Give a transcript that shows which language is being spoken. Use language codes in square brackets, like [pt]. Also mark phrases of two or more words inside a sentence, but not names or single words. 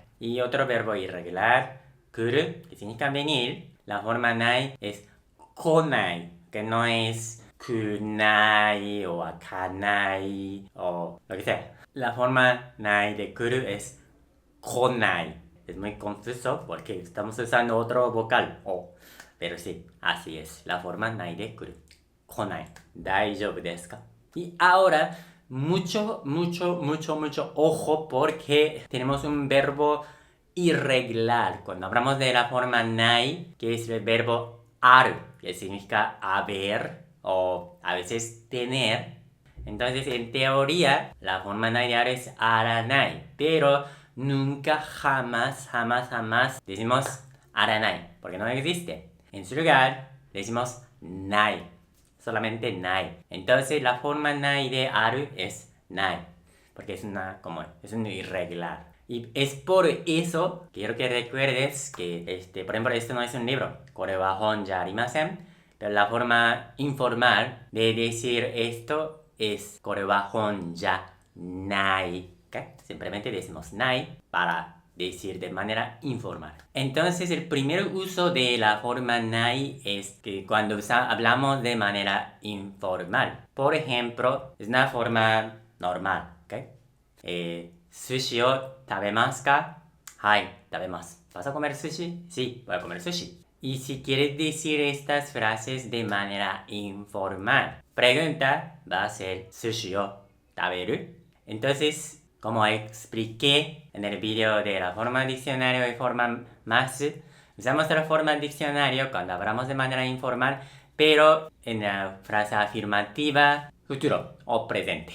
[es] Y otro verbo irregular, kuru, que significa venir, la forma nai es konai, que no es kunai o akanai o lo que sea. La forma nai de kuru es konai. Es muy confuso porque estamos usando otro vocal, o. Pero sí, así es. La forma nai de kuru. Konai. [ja] 大丈夫ですか? [es] Y ahora, mucho ojo porque tenemos un verbo irregular. Cuando hablamos de la forma nai, que es el verbo aru, que significa haber o a veces tener. Entonces, en teoría, la forma nai de aru es aranai, pero nunca, jamás decimos aranai, porque no existe. En su lugar, decimos nai, solamente nai. Entonces, la forma nai de aru es nai, porque es un irregular. Y es por eso que quiero que recuerdes que, por ejemplo, esto no es un libro. [ja] これは本じゃありません. [es] Pero la forma informal de decir esto es [ja] これは本じゃない. [es] ¿Okay? Simplemente decimos nai para decir de manera informal. Entonces, el primer uso de la forma nai es que cuando hablamos de manera informal. Por ejemplo, es una forma normal. [ja] ¿Okay? 寿司を食べますか? はい、食べます. [es] ¿Vas a comer sushi? Sí, voy a comer sushi. Y si quieres decir estas frases de manera informal, pregunta va a ser [ja] ¿寿司を食べる? [es] Entonces, como expliqué en el video de la forma diccionario y forma masu, usamos la forma diccionario cuando hablamos de manera informal, pero en la frase afirmativa, futuro o presente.